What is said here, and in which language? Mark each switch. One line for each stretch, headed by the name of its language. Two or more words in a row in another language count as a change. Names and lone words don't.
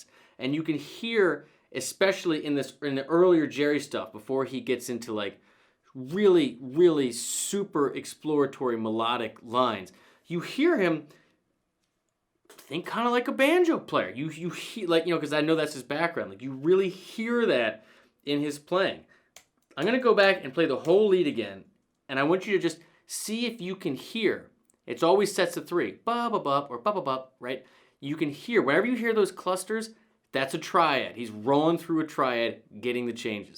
English: And you can hear, especially in the earlier Jerry stuff, before he gets into like really, really super exploratory melodic lines, you hear him think kind of like a banjo player. You hear, like, because I know that's his background. Like, you really hear that in his playing. I'm going to go back and play the whole lead again, and I want you to just see if you can hear, It's always sets of 3. Ba ba ba or ba ba ba, right? You can hear, whenever you hear those clusters, that's a triad. He's rolling through a triad, getting the changes.